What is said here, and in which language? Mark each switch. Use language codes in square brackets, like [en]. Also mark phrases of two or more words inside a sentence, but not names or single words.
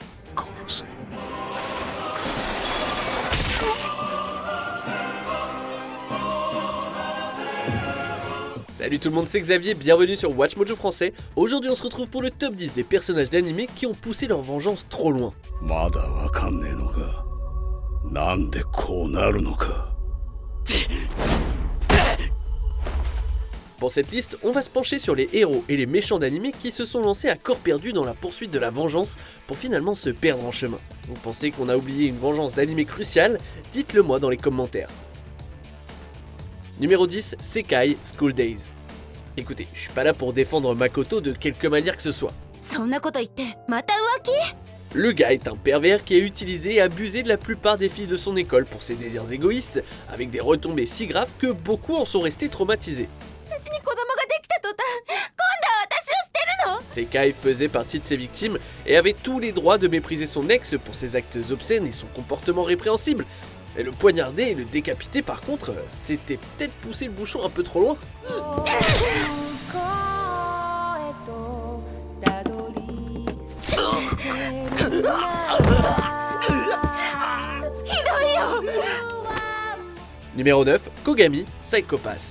[ja] 殺せ。 [fr] Salut tout le monde, c'est Xavier, bienvenue sur Watch Mojo français. Aujourd'hui on se retrouve pour le top 10 des personnages d'anime qui ont poussé leur vengeance trop loin. [ja] まだわかんねえのか。なんでこうなるのか。 [fr] Pour cette liste, on va se pencher sur les héros et les méchants d'anime qui se sont lancés à corps perdu dans la poursuite de la vengeance pour finalement se perdre en chemin. Vous pensez qu'on a oublié une vengeance d'anime cruciale? Dites-le moi dans les commentaires. Numéro 10, Sekai School Days. Écoutez, je suis pas là pour défendre Makoto de quelque manière que ce soit. [ja] そんなこと言ってまた浮気？ [fr] Le gars est un pervers qui a utilisé et abusé de la plupart des filles de son école pour ses désirs égoïstes, avec des retombées si graves que beaucoup en sont restés traumatisés. [ja] 私に子供ができた途端今度は私を捨てるの？ [fr] Sekai faisait partie de ses victimes et avait tous les droits de mépriser son ex pour ses actes obscènes et son comportement répréhensible. Et le poignarder et le décapiter par contre, c'était peut-être pousser le bouchon un peu trop loin. Numéro 9, Kogami, Psycho-Pass.